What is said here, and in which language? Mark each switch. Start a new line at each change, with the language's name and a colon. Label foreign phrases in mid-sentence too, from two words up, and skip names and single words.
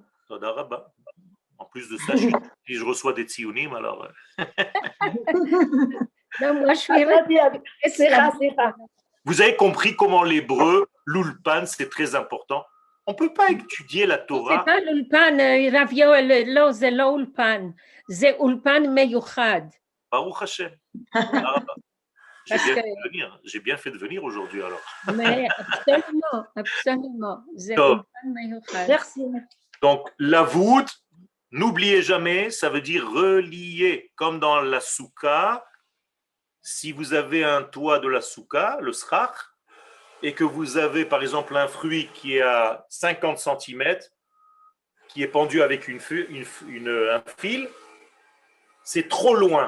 Hebrew: תודה רבה.
French: En plus de ça, si je reçois des tzionim, alors... Non, moi, je suis Vous avez compris comment l'hébreu, l'ulpan, c'est très important. On ne peut pas étudier la Torah. C'est pas l'ulpan,
Hebrew: Rav Yoel, לא, זה לא אולפן, זה אולפן מיוחד. ברוך השם.
French: J'ai bien fait de venir aujourd'hui alors. Mais absolument, absolument.
Hebrew: זה טוב. אולפן מיוחד.
French: Merci. Donc, la voûte, n'oubliez jamais, ça veut dire relier. Comme dans la souka, si vous avez un toit de la souka, le srach, et que vous avez par exemple un fruit qui est à 50 cm, qui est pendu avec un fil, c'est trop loin.